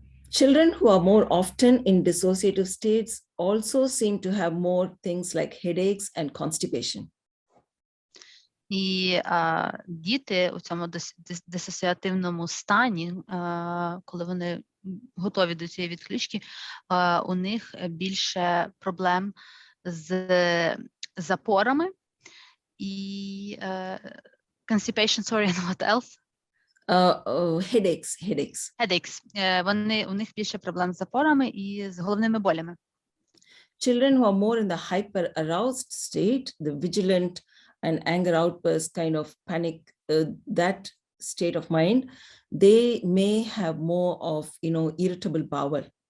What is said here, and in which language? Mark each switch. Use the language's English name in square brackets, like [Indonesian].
[English] Children who are more often in dissociative states also seem to have more things like headaches and constipation. [Ukrainian] І діти у цьому дисоціативному стані, коли вони готові до цієї відключки, у них більше проблем з запорами і [English] constipation, sorry, and what else? Headaches. Headaches. [Ukrainian] У них більше проблем з запорами і з головними болями. [English] Children who are more in the hyper aroused state, the vigilant and anger outbursts kind of panic, that state of mind, they may have more of, irritable bowel.